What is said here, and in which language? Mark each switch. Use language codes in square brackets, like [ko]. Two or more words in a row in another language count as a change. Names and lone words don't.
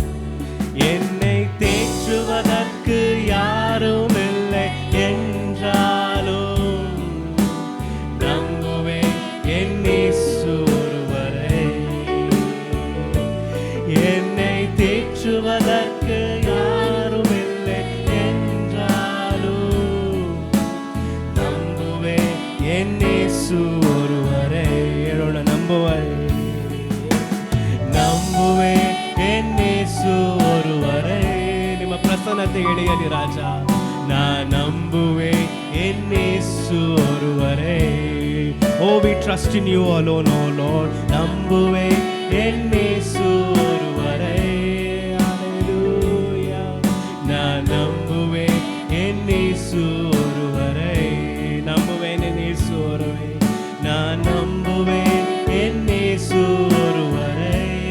[ta] என்னை தேற்றுவதற்கு யாரும் இல்லை என்றாலும், நம்புவேன் என் இயேசு ஒருவரே. என்னை தேற்றுவதற்கு யாரும் இல்லை என்றாலும், நம்புவேன் என் இயேசு ஒருவரே. ಹೇಳೋಣ, நம்புவேன், நம்புவேன் என் இயேசு ஒருவரே. [kn] ನಿಮ್ಮ ಪ್ರಸನ್ನತೆ ಇಳಿಯಲಿ ರಾಜ. [ta] நா நம்புவேன் என் இயேசு ஒருவரே. [en] Oh, we trust in you alone, oh Lord. [ta] நம்புவேன் என் இயேசு ஒருவரே. Hallelujah. நா நம்புவேன் என் இயேசு ஒருவரே. நம்புவேன் என் இயேசு ஒருவரே. நா நம்புவேன் என் இயேசு ஒருவரே.